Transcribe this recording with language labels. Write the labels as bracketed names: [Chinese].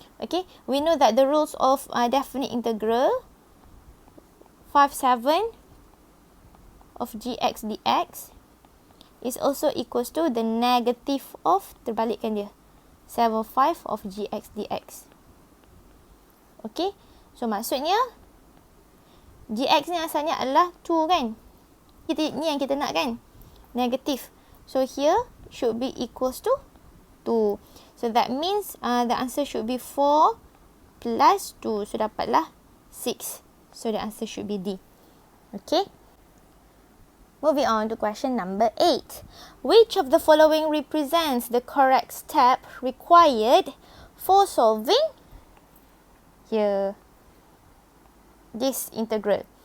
[English] Okay, we know that the rules of definite integral 5/7 of gx dx is also equals to the negative of, [Malay] terbalikkan dia, [English] 7/5 of gx dx. [Malay] Okay, so maksudnya gx ni asalnya adalah 2 kan? Ni yang kita nak kan? Negative. [English] So here should be equals to 2. So that means the answer should be 4 plus 2. So [Malay] dapatlah [English] 6. So the answer should be D. Okay. Moving on to question number 8. Which of the following represents the correct step required for solving here this integral?